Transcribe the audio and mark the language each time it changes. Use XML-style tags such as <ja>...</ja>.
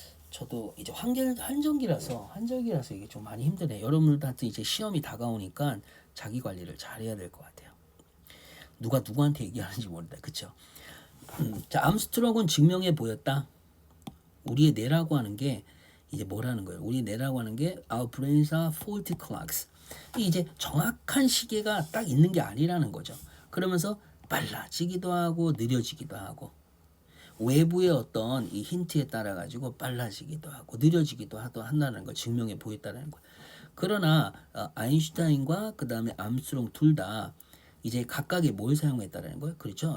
<ko>저도 이제 한정기라서 이게 좀 많이 힘드네. 여러분들한테 이제 시험이 다가오니까 자기 관리를 잘해야 될 것 같아요. 누가 누구한테 얘기하는지 모른다. 그쵸? 자, 암스트롱은 증명해 보였다. 우리의 뇌라고 하는 게 이제 뭐라는 거예요? 우리 뇌라고 하는 게</ko> <en>our brains are faulty clocks.</en> <ko>이제 정확한 시계가 딱 있는 게 아니라는 거죠. 그러면서 빨라지기도 하고 느려지기도 하고 외부의 어떤 이 힌트에 따라 가지고 빨라지기도 하고 느려지기도 한다는 걸 증명해 보였다는 거예요. 그러나 아인슈타인과 그 다음에 암스트롱 둘 다 이제 각각의 뭘 사용했다라는 거예요. 그렇죠?</ko>